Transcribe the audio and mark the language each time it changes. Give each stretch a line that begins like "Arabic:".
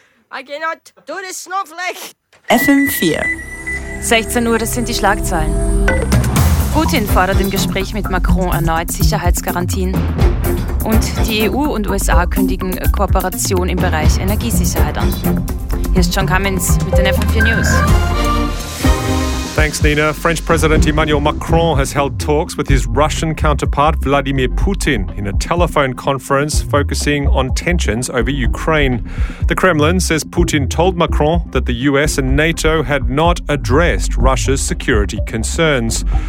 English: I cannot do this, Snowflake! FM4.
German: 16 Uhr, das sind die Schlagzeilen. Putin fordert im Gespräch mit Macron erneut Sicherheitsgarantien. Und die EU und USA kündigen Kooperation im Bereich Energiesicherheit an. Hier ist John Cummins mit den FM4 News.
English: Thanks, Nina. French President Emmanuel Macron has held talks with his Russian counterpart Vladimir Putin in a telephone conference focusing on tensions over Ukraine. The Kremlin says Putin told Macron that the US and NATO had not addressed Russia's security concerns.